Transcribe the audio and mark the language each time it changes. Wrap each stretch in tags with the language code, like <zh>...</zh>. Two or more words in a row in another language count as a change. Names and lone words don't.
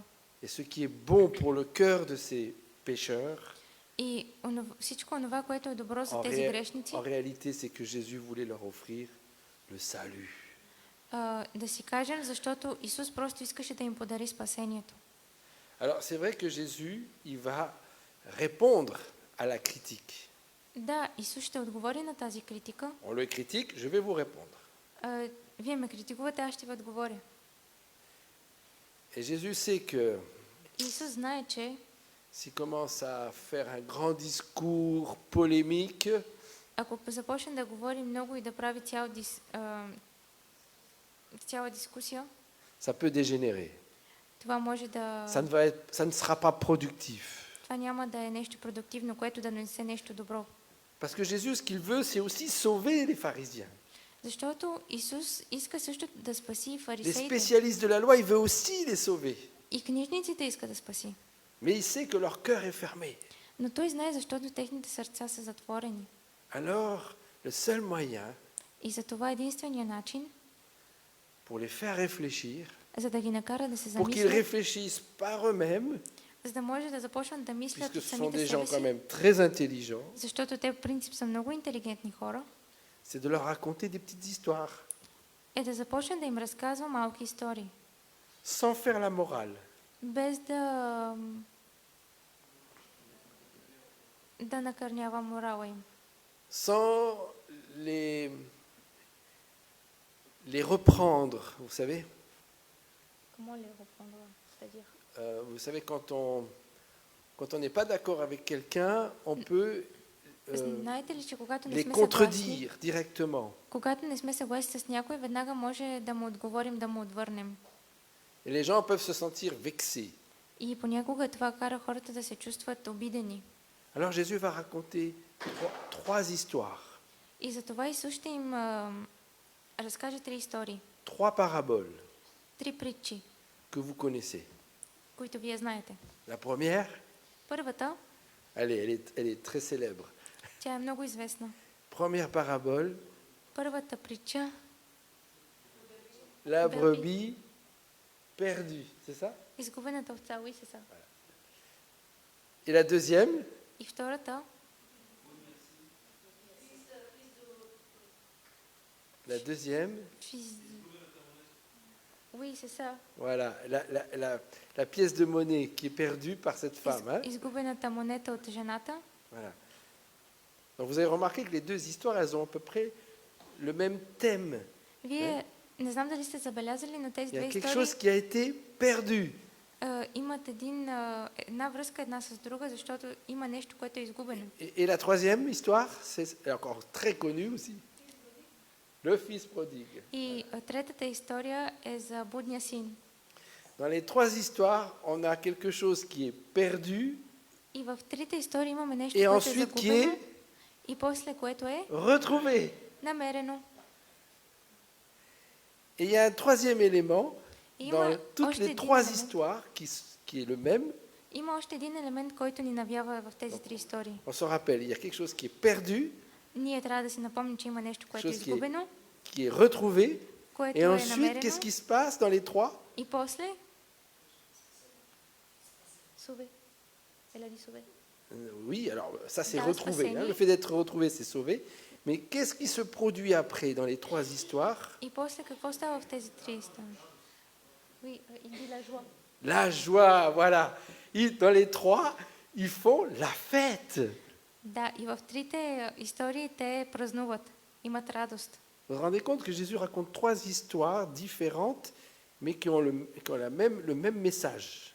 <fr>Et ce qui est bon pour le cœur de ces pécheurs,</fr> <bg>И всичко това, което е добро за</bg> <fr>en,</fr> <bg>тези грешници,</bg> <fr>en réalité, c'est que Jésus voulait leur offrir le salut.</fr> <bg>да си кажем, защото Исус просто искаше да им подари спасението.</bg> <fr>Alors, c'est vrai que Jésus, il va répondre à la critique.</fr> <bg>Да, Исус ще отговори на тази критика.</bg> <fr>On le critique, je vais vous répondre.</fr> <bg>Вие ме критикувате, аз ще ви отговоря.</bg> <fr>Et Jésus sait que</fr> <bg>Исус знае, че</bg> <fr>s'il commence à faire un grand discours polémique,</fr> <bg>ако започне да говори много и да прави цяла дискусия,</bg> <fr>ça peut dégénérer.</fr> <bg>това може да...</bg> <fr>Ça ne sera pas productif.</fr> <bg>Това няма да е нещо продуктивно, което да донесе нещо добро.</bg> <fr>Parce que Jésus, ce qu'il veut, c'est aussi sauver les pharisiens.</fr> <bg>Защото Исус иска също да спаси</bg> <fr>Les</fr> <bg>фарисеите.</bg> <fr>spécialistes de la loi, il veut aussi les sauver.</fr> <bg>И книжниците иска да спаси.</bg> <fr>Mais il sait que leur cœur est fermé.</fr> <bg>Но той знае, защото техните сърца са затворени.</bg> <fr>Alors, le seul moyen</fr> <bg>И за това единствения начин,</bg> <fr>pour les faire réfléchir,</fr> <bg>за да ги накара да се</bg> <fr>pour qu'ils</fr> <bg>замислят,</bg> <fr>réfléchissent par eux-mêmes,</fr> <bg>за да може да започнат да мислят</bg> <fr>puisque</fr> <bg>от</bg> <fr>ce sont</fr> <bg>самите</bg> <fr>des gens</fr> <bg>себе</bg> <fr>quand</fr> <bg>си,</bg> <fr>même très intelligents,</fr> <bg>защото те в принцип са много интелигентни хора,</bg> <fr>c'est de leur raconter des petites histoires,</fr> <bg>е да започне да им разказва малки истории,</bg> <fr>sans faire la morale,</fr> <bg>без да накърнява морала им,</bg> <fr>sans les reprendre, vous savez. Vous savez, quand on n'est pas d'accord avec quelqu'un, on peut</fr> <bg>Знаете ли, че когато не</bg> <fr>les</fr> <bg>сме съгласни,</bg> <fr>contredire directement.</fr> <bg>когато не сме съгласни с някой, веднага може да му отговорим, да му отвърнем.</bg> <fr>Et les gens peuvent se sentir vexés.</fr> <bg>И понякога това кара хората да се чувстват обидени.</bg> <fr>Alors Jésus va raconter trois histoires,</fr> <bg>И затова Исус ще им разкаже 3 истории,</bg> <fr>trois paraboles</fr> <bg>3 притчи,</bg> <fr>que vous connaissez.</fr> <bg>които вие знаете.</bg> <fr>La première,</fr> <bg>Първата,</bg> <fr>elle est très célèbre.</fr> <bg>тя е много известна.</bg> <fr>Première parabole,</fr> <bg>Първата притча,</bg> <fr>la brebis perdue, c'est ça?</fr> <bg>изгубената овца,</bg> <fr>oui, c'est ça. Et la deuxième, И втората, fils- oui, c'est ça. voilà, la pièce de monnaie qui est perdue par cette femme. Hein?</fr> <bg>Изгубената монета от жената.</bg> <fr>Voilà. Donc vous avez remarqué que les deux histoires, elles ont à peu près le même thème.</fr> <bg>Вие, не знам дали сте забелязали, но тези</bg> <fr>Il y</fr> <bg>две</bg> <fr>a quelque</fr> <bg>истории</bg> <fr>chose qui a été perdu.</fr> <bg>имат една връзка една с друга, защото има нещо, което е изгубено.</bg> <fr>Et la troisième histoire, c'est encore très connu aussi. Le fils prodigue.</fr> <bg>И третата история е за будния син.</bg> <fr>Dans les trois histoires, on a quelque chose qui est perdu</fr> <bg>И в трите истории имаме нещо,</bg> <fr>et</fr> <bg>което е</bg> <fr>ensuite qui</fr> <bg>загубено</bg> <fr>est</fr> <bg>и после което е</bg> <fr>retrouvé.</fr> <bg>намерено.</bg> <fr>Et il y a un troisième élément</fr> <bg>И</bg> <fr>dans</fr> <bg>има</bg> <fr>toutes</fr> <bg>още</bg> <fr>les</fr> <bg>един</bg> <fr>trois</fr> <bg>елемент.</bg> <fr>histoires qui est le même.</fr> <bg>Има още един елемент, който ни навява в тези 3 истории.</bg> <fr>On se rappelle, il y a quelque chose qui est perdu,</fr> <bg>Ние трябва да си напомним, че има нещо, което е</bg> <fr>Chose qui est-</fr> <bg>изгубено,</bg> <fr>qui est retrouvé.</fr> <bg>което</bg> <fr>Et</fr> <bg>е</bg> <fr>ensuite,</fr> <bg>намерено.</bg> <fr>qu'est-ce qui se passe dans les trois?</fr> <bg>И после Суве. Ела ли суве?</bg> <fr>Oui, alors ça c'est Dans retrouvé.</fr> <bg>Spaseni.</bg> <fr>Le fait d'être retrouvé, c'est sauvé. Mais qu'est-ce qui se produit après dans les trois histoires?</fr> <bg>И после какво става в тези 3 истории?</bg> <fr>Oui, il dit la joie. La joie, voilà. Dans les trois, ils font la fête.</fr> <bg>Да, и в трите истории те празнуват, имат радост.</bg> <fr>Vous vous rendez compte que Jésus raconte trois histoires différentes, mais qui ont le même message.</fr>